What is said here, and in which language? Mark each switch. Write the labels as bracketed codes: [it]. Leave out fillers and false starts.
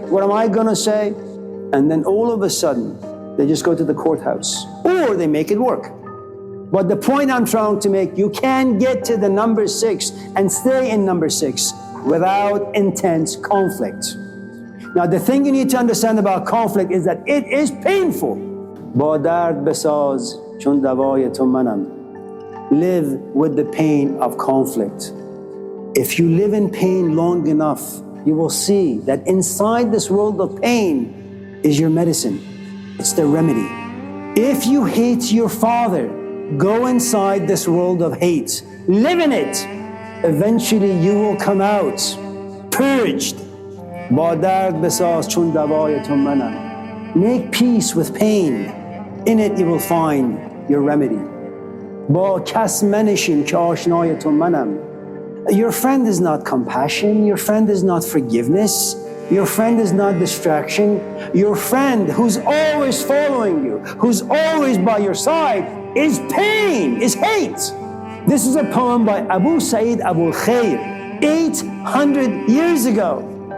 [en] What am I going to say? And then all of a sudden, they just go to the courthouse or they make it work. But the point I'm trying to make, you can't get to the number 6 and stay in number 6 without intense conflict. Now, the thing you need to understand about conflict is that it is painful. [fa] با درد بساز چون دوای تو منم. [en] Live with the pain of conflict. If you live in pain long enough, you will see that inside this world of pain is your medicine. It's the remedy. If you hate your father, go inside this world of hate. Live in it. Eventually you will come out purged. [fa] با درد بساز چون دوای تو منم. [en] Make peace with pain. In it you will find your remedy. [fa] با کس منشین که آشنای تو منم. [en] Your friend is not compassion. Your friend is not forgiveness. Your friend is not distraction. Your friend who's always following you, who's always by your side, is pain, is hate. This is a poem by Abu Sa'id Abul Khair, 800 years ago.